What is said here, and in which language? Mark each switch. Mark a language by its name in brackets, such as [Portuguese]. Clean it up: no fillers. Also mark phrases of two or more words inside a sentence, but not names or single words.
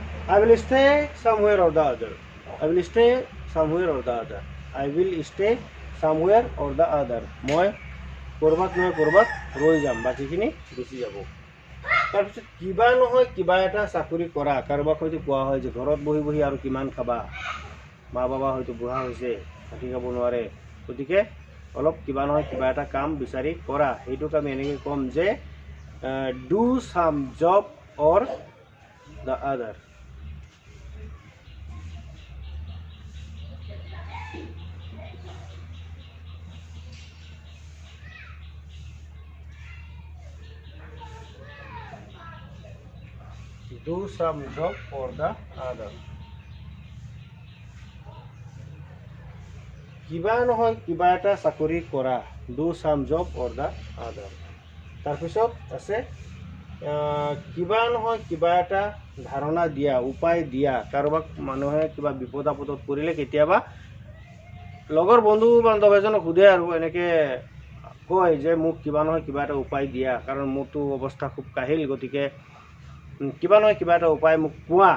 [English] I will stay somewhere or the other. I will stay somewhere or the other. I will stay somewhere or the other. [Assamese] মই কৰবাত নহয় কৰবাত ৰৈ যাম, বাকীখিনি গুচি যাব। তাৰপিছত কিবা নহয় কিবা এটা চাকৰি কৰা, কাৰোবাক হয়তো কোৱা হয় যে ঘৰত বহি বহি আৰু কিমান খাবা, মা বাবা হয়তো বুঢ়া হৈছে, ভাতি খাব নোৱাৰে, গতিকে অলপ কিবা নহয় কিবা এটা কাম বিচাৰি কৰা। সেইটোক আমি এনেকৈ ক'ম যে [English] do some job or the other. Do some job or the other. [Assamese] কিবা নহয় কিবা এটা চাকৰি কৰা, [English] do some job or the other। [Assamese] তাৰপিছত আছে কিবা নহয় কিবা এটা ধাৰণা দিয়া, উপায় দিয়া। কাৰোবাক মানুহে কিবা বিপদ আপদত পৰিলে কেতিয়াবা লগৰ বন্ধু বান্ধৱ এজনক সোধে আৰু এনেকৈ কয় যে মোক কিবা নহয় কিবা এটা উপায় দিয়া, কাৰণ মোৰতো অৱস্থা খুব কাহিল, গতিকে কিবা নহয় কিবা এটা উপায় মোক কোৱা।